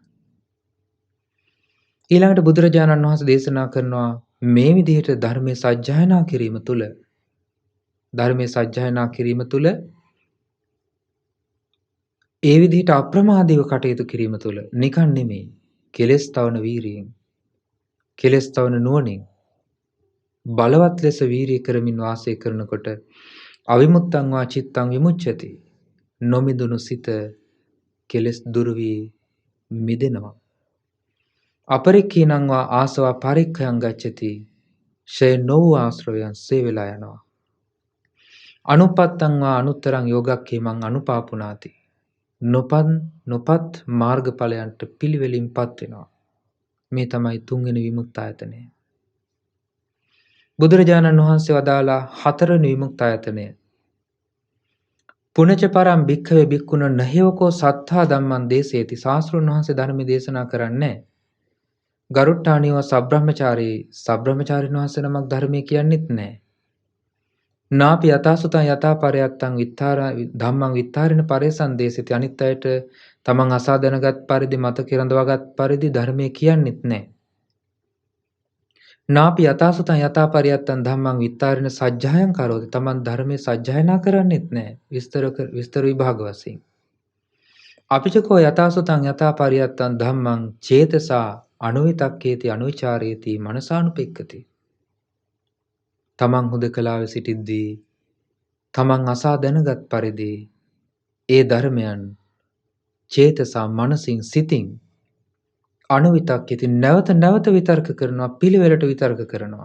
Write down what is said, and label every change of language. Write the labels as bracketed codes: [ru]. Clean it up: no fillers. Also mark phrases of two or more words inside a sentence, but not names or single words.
[si] ඊළඟට බුදුරජාණන් වහන්සේ දේශනා කරනවා මේ විදිහට ධර්මයේ සජ්ජායනා කිරීම තුළ, ධර්මයේ සජ්ජායනා කිරීම තුළ ඒ විදිහට අප්‍රමාදීව කටයුතු කිරීම තුළ නිකන් නෙමෙයි කෙලෙස් තවන වීරියෙන් කෙලෙස් තවන නුවණින් බලවත් ලෙස වීරිය කරමින් වාසය කරනකොට [pi] අවිමුත්තං වා චිත්තං විමුච්ඡති. [si] නොමිදුණු සිත කෙලෙස් දුරු වී මිදෙනවා. [pi] අපරික්ඛීනං වා ආසවා පරික්ඛයන් ගච්ඡති. [si] ෂය නොවූ ආශ්‍රවයන් සේ වෙලා යනවා. [pi] අනුපත්තං වා අනුත්තරං යෝගක්ඛේමං අනුපාපුනාති. [si] නොපත් මාර්ගඵලයන්ට පිළිවෙලින්පත් වෙනවා. මේ තමයි තුන්වෙනි විමුක්තායතනය. බුදුරජාණන් වහන්සේ වදාලා හතරවෙනි විමුක්තායතනය. [pi] පුනච පරම් භික්ඛවේ භික්ඛුන නහේවකෝ සත්තා ධම්මං දේසේති. [si] ශාස්ත්‍රඥ වහන්සේ ධර්ම දේශනා කරන්නේ ගරුට්ටාණියව සබ්‍රහ්මචාරීන් වහන්සේ නමක් ධර්මයේ කියන්නෙත් නැහැ. [pi] නාපි යථාසුතං යථාපරයත්තං ධම්මං විත්තාරින පරේසං දේශිත. [si] අනිත් අයට තමන් අසා දැනගත් පරිදි මතක රඳවාගත් පරිදි ධර්මයේ කියන්නෙත් නැහැ. [pi] නාපි යථාසුතං යථාපරයත්තං ධම්මං විත්තාරින සජ්ජායං කරෝති. [si] තමන් ධර්මයේ සජ්ජායනා කරන්නෙත් නැහැ. විස්තර විභාග වශයෙන්. [pi] අපිචකෝ යථාසුතං යථාපරයත්තං ධම්මං චේතසා අනුවිතක්කේති අනුවිචාරේති මනසානුපෙක්ඛති. [si] තමන් හුදකලාවේ සිටිද්දී තමන් අසා දැනගත් පරිදි ඒ ධර්මයන් චේතසා මනසින් සිතින් අනුවිතක්කේති නැවත නැවත විතර්ක කරනවා, පිළිවෙලට විතර්ක කරනවා.